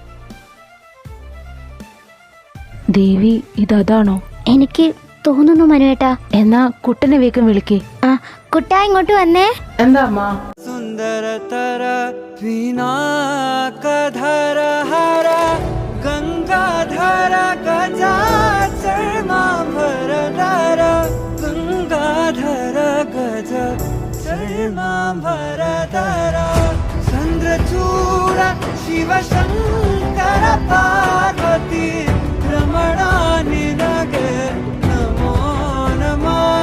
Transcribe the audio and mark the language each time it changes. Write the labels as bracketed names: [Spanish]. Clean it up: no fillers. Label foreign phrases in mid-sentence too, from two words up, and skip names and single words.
[Malayalam] ദേവി ഇതാണോ? എനിക്ക് തോന്നുന്നു മനുവേട്ടാ. എന്നാ കുട്ടനെ വേഗം വിളിക്കേ. ആ കുട്ടാ ഇങ്ങോട്ട് വന്നേ. എന്താ അമ്മ? [Sanskrit] सुन्दरतर पिनाकधर हर गङ्गाधर गजाचर्माभरधर गङ्गाधर गज चर्माभरधर चन्द्रचूड शिवशङ्कर पार्वती रमणा निनगे नमो नमः